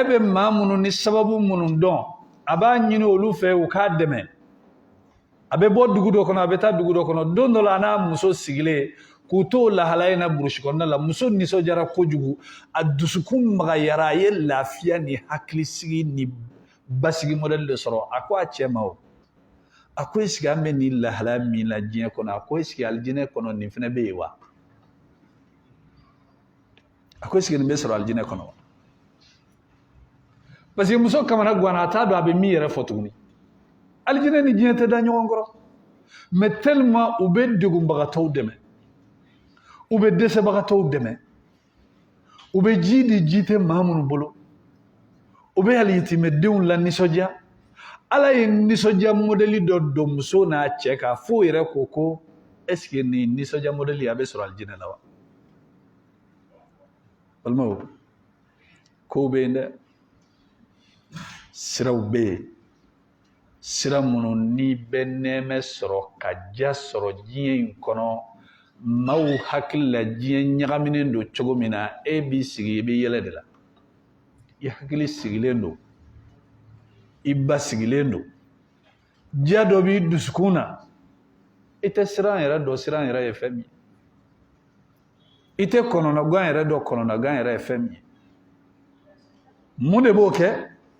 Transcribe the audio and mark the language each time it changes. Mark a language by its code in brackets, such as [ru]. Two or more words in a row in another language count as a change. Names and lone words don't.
[bm] bɛ maa minnu ni sababu minnu dɔn a b'a ɲini olu fɛ u k'a dɛmɛ a bɛ bɔ dugu dɔ kɔnɔ a bɛ taa dugu dɔ kɔnɔ don dɔ la a n'a muso sigilen k'u to lahala in na burusi kɔnɔna la muso nisɔndiyara kojugu a dusukun magayara a ye lafiya ni hakilisigi ni basigi [fr] modèle de [bm] sɔrɔ a ko a cɛ ma o a ko [fr] est-ce que [bm] an bɛ nin lahala min la diɲɛ kɔnɔ a ko [fr] est-ce que [bm] alijinɛ kɔnɔ nin fɛnɛ bɛ yen wa a ko [fr] est-ce que [bm] nin bɛ sɔrɔ alijinɛ kɔnɔ wa [fr] parce que [bm] muso kamana guwana a t'a dɔn a bɛ min yɛrɛ fɔ tuguni alijinɛ ni diɲɛ tɛ da ɲɔgɔn kɔrɔ [fr] mais tellement [bm] u bɛ degunbagatɔw dɛmɛ u bɛ dɛsɛbagatɔw dɛmɛ u bɛ ji di ji tɛ maa minnu bolo u bɛ yatimɛdenw la nisɔndiya ala ye nisɔndiya modèle dɔ don muso n'a cɛ kan fo yɛrɛ ko [fr] est-ce que [bm] nin nisɔndiya modèle a bɛ sɔrɔ alijinɛ la wa balimaw kow bɛ yen dɛ siraw bɛ yen sira minnu ni bɛ nɛɛmɛ sɔrɔ ka ja sɔrɔ diɲɛ in kɔnɔ maaw hakili la diɲɛ ɲagaminen don cogo min na e b'i sigi i bɛ yɛlɛ de la i hakili sigilen don i ba sigilen don diya dɔ b'i dusukun na i tɛ siran yɛrɛ dɔn siran yɛrɛ ye fɛn min ye i tɛ kɔnɔnagan yɛrɛ dɔn kɔnɔnagan yɛrɛ ye fɛn min ye mun de b'o kɛ